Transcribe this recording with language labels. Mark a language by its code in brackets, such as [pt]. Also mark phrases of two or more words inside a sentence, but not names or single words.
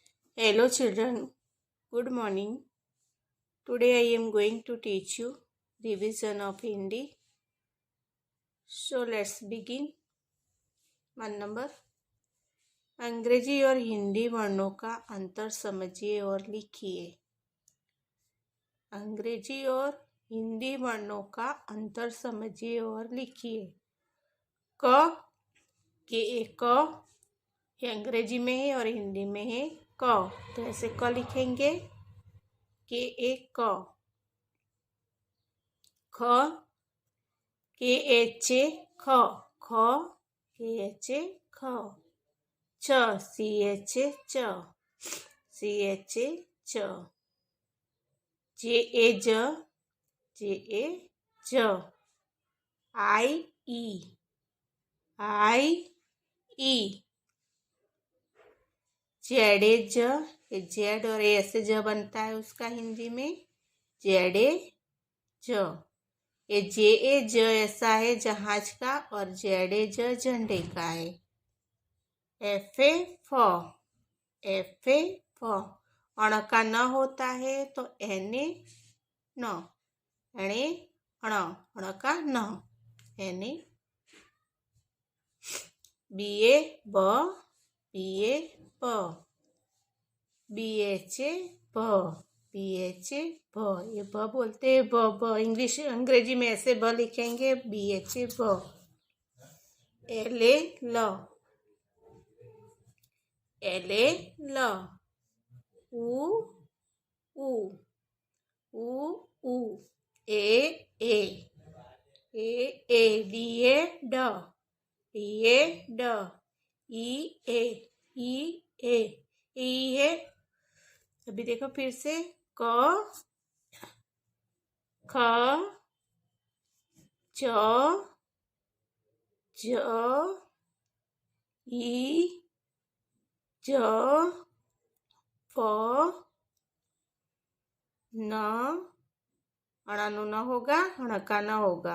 [en] Hello children, good morning. Today I am going to teach you revision of Hindi. So let's begin. one number, [hi] अंग्रेजी और हिंदी वर्णों का अंतर समझिए और लिखिए। अंग्रेजी और हिंदी वर्णों का अंतर समझिए और लिखिए। क क ये अंग्रेजी में है और हिंदी में है क, तो ऐसे क लिखेंगे [en] K A [hi] क। ख [en] K H A [hi] ख, ख [en] K H A [hi] ख। च [en] C H A [hi] च, [en] C H A [hi] च। [en] J A [hi] ज, [en] J A [hi] ज। आई ई, आई ई। [en] Z A [hi] ज, ये जेड और ए से ज बनता है उसका हिंदी में [en] Z A [hi] ज। ये [en] J A [hi] ज ऐसा है जहाज का और [en] Z A [hi] ज झंडे का है। [en] F A [hi] फ, [en] F A [hi] फ। अण का न होता है तो [en] N A [hi] न, एणे अण, अण का न, [en] N A. B A [hi] ब, [en] B A [hi] ब। [en] B H A [hi] ब, [en] B H A [hi] ब। ये ब बोलते हैं ब, ब इंग्लिश अंग्रेजी में ऐसे ब लिखेंगे [en] B H A [hi] ब। [en] L A [hi] ल, [en] L A [hi] ल। उ उ, उ उ। ए ए, ए ए। [en] D A [hi] ड, [en] D A [hi] ड। ई ए, ई ए। ई है, अभी देखो फिर से क ख च ज ई ज फ न, अणानु न होगा, अणका न होगा।